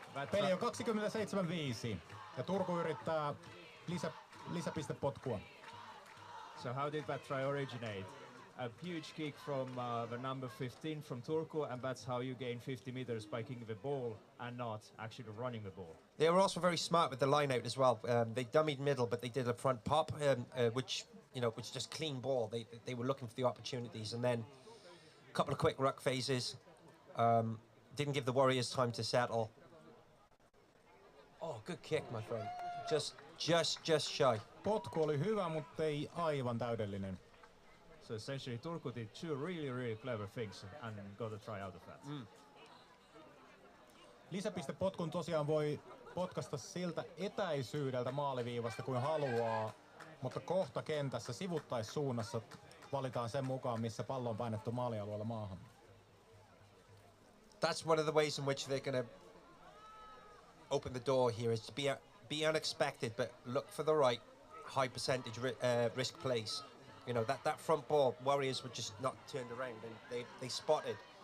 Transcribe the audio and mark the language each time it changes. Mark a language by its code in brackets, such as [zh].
[fi] Peli on 27-5 ja Turku yrittää lisäpistepotkua. [en] So how did that try originate? A huge kick from the number 15 from Turku, and that's how you gain 50 meters by kicking the ball and not actually running the ball. They were also very smart with the line out as well. They dummied middle, but they did a front pop, which was just clean ball. They were looking for the opportunities, and then a couple of quick ruck phases. Didn't give the Warriors time to settle. Oh, good kick, my friend. Just shy. [fi] Potku oli hyvä, mutta ei aivan täydellinen. [en] So essentially Turku did two really clever things and got a try out of that. [fi] Lisäpistepotkun tosiaan voi potkasta siltä etäisyydeltä maaliviivasta kuin haluaa, mutta kohta kentässä sivuttaissuunnassa valitaan sen mukaan, missä pallo on painettu maalialueella maahan. [en] That's one of the ways in which they're going to open the door here, is to be unexpected, but look for the right high percentage risk plays. That front ball, Warriors were just not turned around, and they spotted.